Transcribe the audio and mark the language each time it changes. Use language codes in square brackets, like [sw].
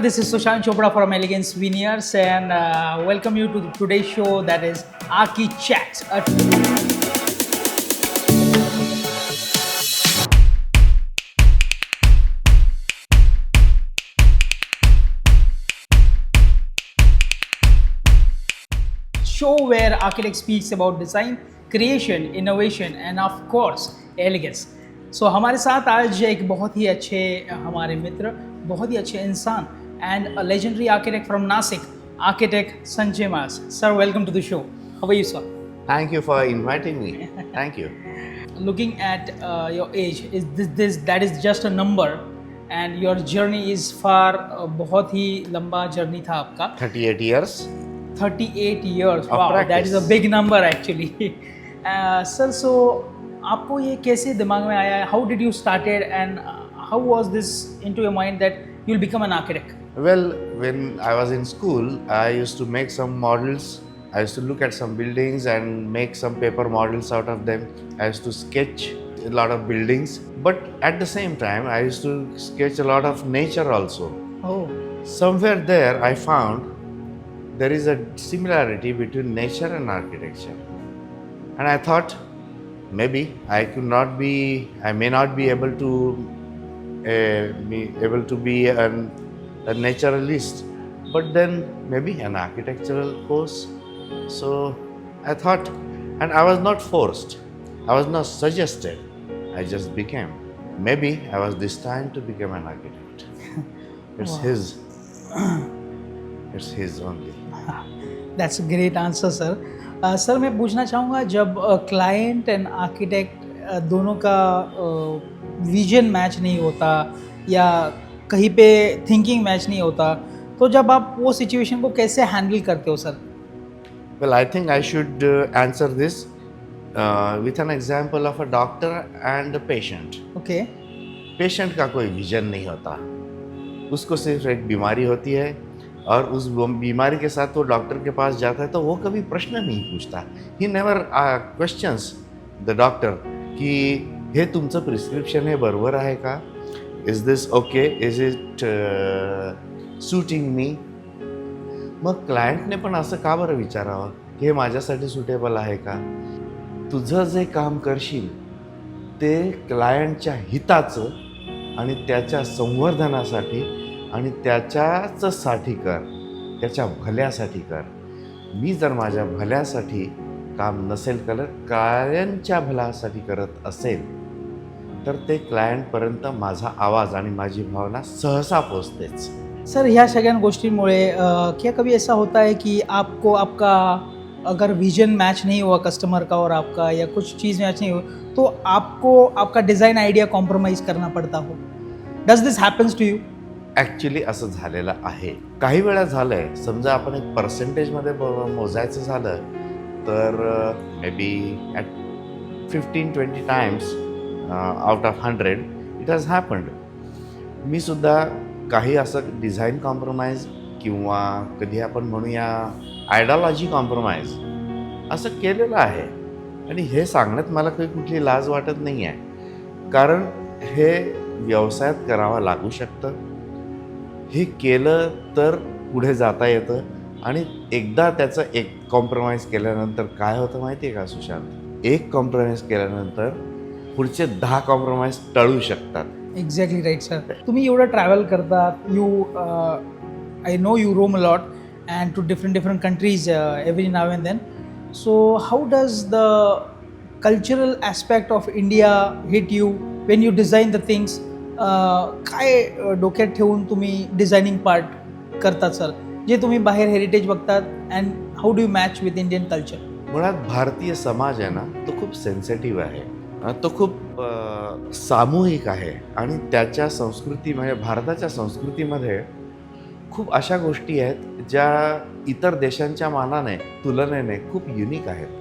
[en] This is Sushant Chopra from Elegance Veneers and welcome you to today's show that is Aki Chats. Show where architect speaks about design, creation, innovation and of course elegance. [hi] So हमारे साथ आज एक बहुत ही अच्छे हमारे मित्र, बहुत ही अच्छे इंसान [en] and a legendary architect from Nasik, [hi] architect Sanjay Mas. [en] Sir, welcome to the show. How are you, sir? Thank you for inviting me. Thank you. Looking at your age, is this that is just a number and your journey is far [hi] बहुत ही लंबा journey था आपका. [en] 38 years. 38 years. Of Wow, practice. that is a big number actually. [hi] Sir, so आपको ये कैसे दिमाग में आया? [en] How did you started and how was this into your mind that you'll become an architect? Well, when I was in school, I used to make some models. I used to look at some buildings and make some paper models out of them. I used to sketch a lot of buildings. But at the same time, I used to sketch a lot of nature also. Oh, Somewhere there, I found there is a similarity between nature and architecture. And I thought maybe I may not be able to be a naturalist, but then maybe an architectural course. So I thought, and I was not forced, I was not suggested, I just became. Maybe I was destined to become an architect. It's Wow. it's his only. that's a great answer, sir. [hi] Sir मैं पूछना चाहूँगा जब client and architect दोनों का vision match नहीं होता या कहीं पे थिंकिंग मैच नहीं होता तो जब आप वो सिचुएशन को कैसे हैंडल करते हो sir? [en] Well, I think I should answer this with an example of a doctor and a patient. Okay. [hi] Patient का कोई विजन नहीं होता, उसको सिर्फ एक बीमारी होती है और उस बीमारी के साथ वो डॉक्टर के पास जाता है तो वो कभी प्रश्न नहीं पूछता. [en] he never questions the doctor [mr] की हे तुमचं प्रिस्क्रिप्शन हे बरोबर आहे का, [en] Is this okay, is it suiting me. [mr] मग क्लायंटने पण असं का बरं विचारावं की हे माझ्यासाठी सुटेबल आहे का. तुझं जे काम करशील ते क्लायंटच्या हिताचं आणि त्याच्या संवर्धनासाठी आणि त्याच्याचसाठी कर, त्याच्या भल्यासाठी कर. मी जर माझ्या भल्यासाठी काम नसेल करत, क्लायंटच्या भल्यासाठी करत असेल तर ते क्लायंटपर्यंत माझा आवाज आणि माझी भावना सहसा पोचतेच. सर ह्या सगळ्या गोष्टींमुळे [hi] क्या कभी ऐसा होता है कि आपको आपका अगर विजन मैच नहीं हुआ कस्टमर का और आपका या कुछ चीज़ मैच नहीं हुआ तो आपको आपका डिज़ाइन आइडिया कॉम्प्रोमाइज़ करना पड़ता हो? [en] Does this happens to you? [mr] Actually असं झालेलं आहे. काही वेळा झालं आहे, समजा आपण एक पर्सेंटेजमध्ये मोजायचं झालं तर [en] May be at 15-20 times out of 100 it has happened. [mr] मी सुद्धा काही असं डिझाईन कॉम्प्रोमाइज किंवा कधी आपण म्हणूया आयडियॉलॉजी कॉम्प्रोमाइज असं केलेलं आहे. आणि हे सांगण्यात मला काही कुठली लाज वाटत नाही आहे, कारण हे व्यवसायात करावं लागू शकतं. हे केलं तर पुढे जाता येतं आणि एकदा त्याचं एक कॉम्प्रोमाइज केल्यानंतर काय होतं माहिती आहे का सुशांत, एक कॉम्प्रोमाइज केल्यानंतर पुढचे 10 कॉम्प्रोमाइज टळू शकतात. [en] Exactly right sir. [mr] तुम्ही एवढं ट्रॅव्हल करतात, [en] You I know you roam a lot and to different countries every now and then. So how does the cultural aspect of India hit you when you design the things? [mr] काय डोक्यात ठेवून तुम्ही designing part करतात sir, जे तुम्ही बाहेर heritage बघतात [en] And how do you match with Indian culture? [mr] मुळात भारतीय समाज आहे ना, तो खूप सेन्सिटिव्ह आहे, तो खूप सामूहिक आहे आणि त्याच्या संस्कृतीमध्ये, भारताच्या संस्कृतीमध्ये खूप अशा गोष्टी आहेत ज्या इतर देशांच्या मानाने तुलनेने खूप युनिक आहेत.